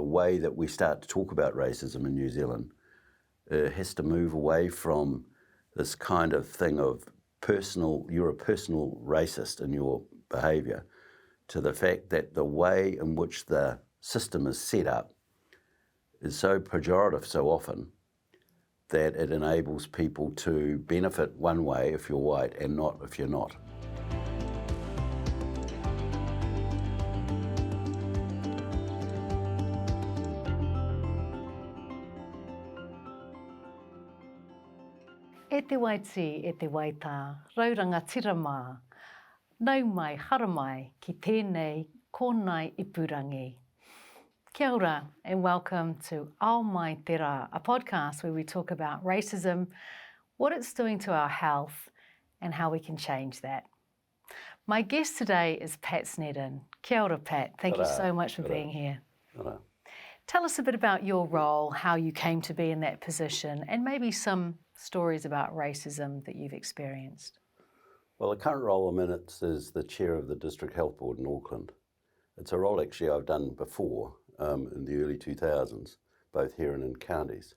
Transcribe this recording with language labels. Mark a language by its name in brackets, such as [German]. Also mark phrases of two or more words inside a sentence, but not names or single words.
[English] way that we start to talk about racism in New Zealand has to move away from this kind of thing of you're a personal racist in your behaviour, to the fact that the way in which the system is set up is so pejorative so often that it enables people to benefit one way if you're white and not if you're not. [Māori] E te waiti, e te waita, rauranga tira mā. Nau mai, hara mai, ki tēnei, kōnai ipurangi. Kia ora [English] and welcome to Mai Te Rā, a podcast where we talk about racism, what it's doing to our health and how we can change that. My guest today is Pat Sneddon. [Māori] Kia ora, Pat. [English] Thank you so much for being here. Tell us a bit about your role, how you came to be in that position, and maybe some stories about racism that you've experienced. Well, the current role I'm in is the chair of the District Health Board in Auckland. It's a role actually I've done before in the early 2000s, both here and in counties.